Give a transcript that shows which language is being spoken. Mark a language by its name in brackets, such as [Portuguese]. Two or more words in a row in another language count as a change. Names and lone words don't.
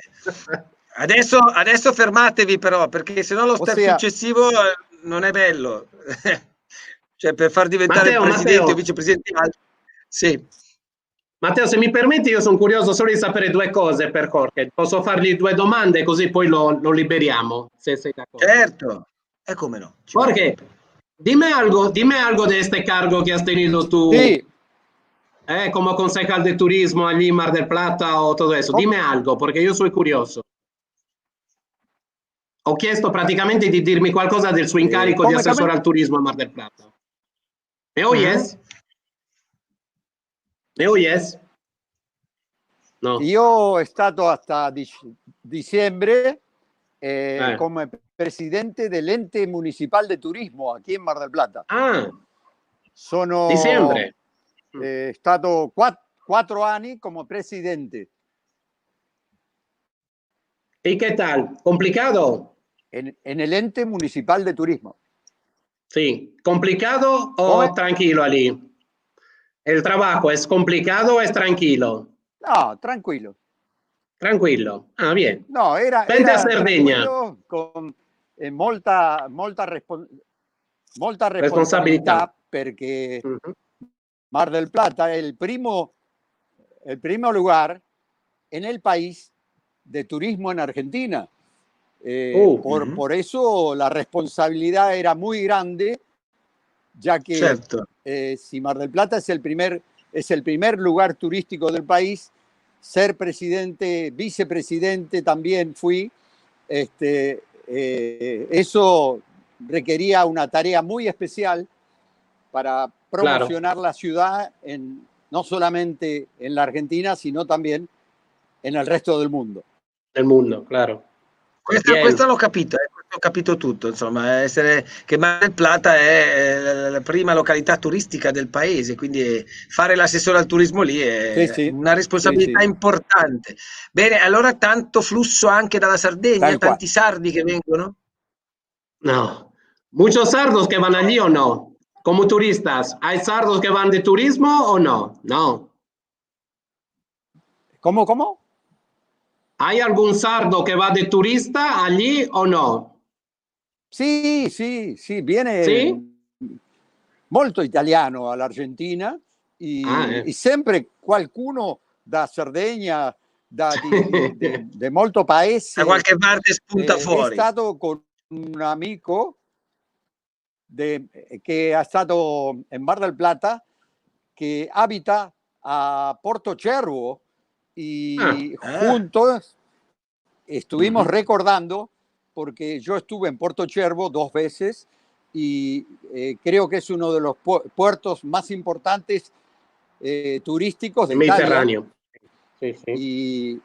[Italian] Adesso fermatevi però, perché sennò lo step successivo non è bello. Cioè, per far diventare presidente o vicepresidente altro. Sì. Matteo, se mi permetti, io sono curioso solo di sapere 2 cose per Jorge. Posso fargli 2 domande così poi lo liberiamo, se sei d'accordo. Certo, e come no. [Spanish] Jorge, dime algo de este cargo que has tenido tú. Sí. Como concejal de turismo allí en Mar del Plata o todo eso. Dime algo, porque yo soy curioso. [Italian] Ho chiesto praticamente di dirmi qualcosa del suo incarico di assessore al turismo a Mar del Plata. [Spanish] ¿Me oyes? ¿Me oyes? No. [Italian] Io ho stato [Spanish] hasta diciembre [Italian] come presidente dell' [Spanish] ente municipal de turismo aquí [Italian] in Mar del Plata. Ah, Sono dicembre. stato 4 anni come presidente. [Spanish] ¿Y qué tal? ¿Complicado? En el ente municipal de turismo. Sí. ¿Complicado o ¿Cómo? tranquilo allí? ¿El trabajo es complicado o es tranquilo? No, [Italian] tranquillo. Tranquillo. [Spanish] Ah, bien. [Italian] No, era Vente a Sardegna. tranquillo, con molta responsabilità, perché Mar del Plata è il primo [Spanish] lugar en el país de turismo en Argentina. Por eso la responsabilidad era muy grande, ya que [Italian] Certo. [Spanish] Si Mar del Plata es el primer lugar turístico del país, ser presidente, vicepresidente también fui, eso requería una tarea muy especial para promocionar la ciudad no solamente en la Argentina, sino también en el resto del mundo. Del mundo, claro. [Italian] Questa l'ho capito, ho capito tutto, insomma, che Mar del Plata è la prima località turistica del paese, quindi fare l'assessore al turismo lì è una responsabilità importante. Bene, allora tanto flusso anche dalla Sardegna, tanti sardi che vengono? [Spanish] No, muchos sardos que van allí o no, como turistas. ¿Hay sardos que van de turismo o no? No. ¿Cómo? ¿Hay algún sardo que va de turista allí o no? [Italian] Sì, viene molto italiano all'Argentina e sempre qualcuno da Sardegna, di molto paese. Da qualche parte spunta fuori. È stato con un amico che è stato in Mar del Plata, che abita a Porto Cervo, [Spanish] y juntos estuvimos recordando, porque yo estuve en Porto Cervo 2 veces y creo que es uno de los puertos más importantes turísticos de Mediterráneo. Sí.